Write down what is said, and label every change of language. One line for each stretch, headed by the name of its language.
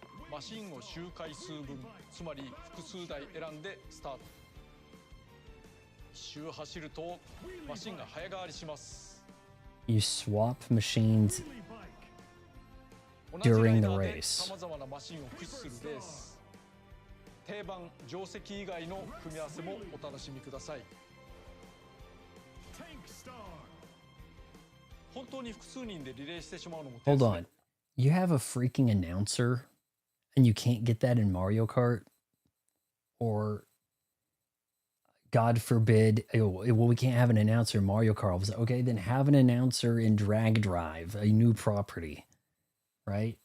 Japanese: マシンを周回数分、つまり複数台選んでスタート。一周走るとマシンが早変わりします。
English: You swap machines during the race.
Japanese: 様々なマシンを駆使するレース。定番定石以外の組み合わせもお楽しみください。本当に複数人でリレーしてしまうのも。
English: Hold on. You have a freaking announcer? And you can't get that in Mario Kart? Or, God forbid, well, we can't have an announcer in Mario Kart. Okay, then have an announcer in Drag Drive, a new property. Right?